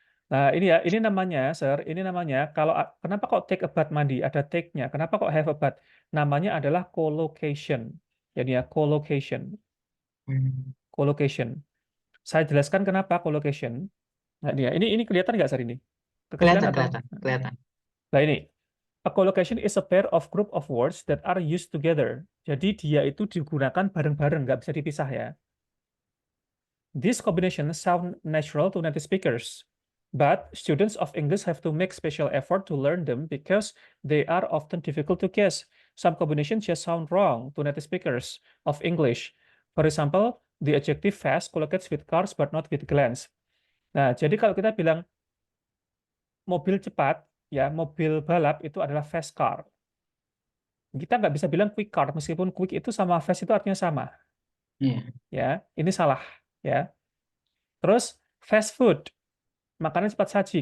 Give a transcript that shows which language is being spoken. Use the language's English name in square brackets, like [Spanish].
[Indonesian] Nah, ini ya, ini namanya, Sir, ini namanya kalau kenapa kok take a bath mandi ada take-nya? Kenapa kok have a bath? Namanya adalah collocation. Jadi ya, collocation. Hmm. Collocation. Saya jelaskan kenapa collocation. Nah, ini kelihatan nggak saat ini? Kekecilan atau? kelihatan, kelihatan. Nah, ini. [English] A collocation is a pair of group of words that are used together. Jadi dia itu digunakan bareng-bareng, nggak bisa dipisah ya. These combinations sound natural to native speakers, but students of English have to make special effort to learn them because they are often difficult to guess. Some combinations just sound wrong to native speakers of English. For example, the adjective fast collocates with cars but not with glance. [Indonesian] Nah, jadi kalau kita bilang mobil cepat, ya mobil balap itu adalah fast car. Kita nggak bisa bilang quick car, meskipun quick itu sama fast itu artinya sama. Iya. Ya, ini salah. Ya. Terus fast food, makanan cepat saji.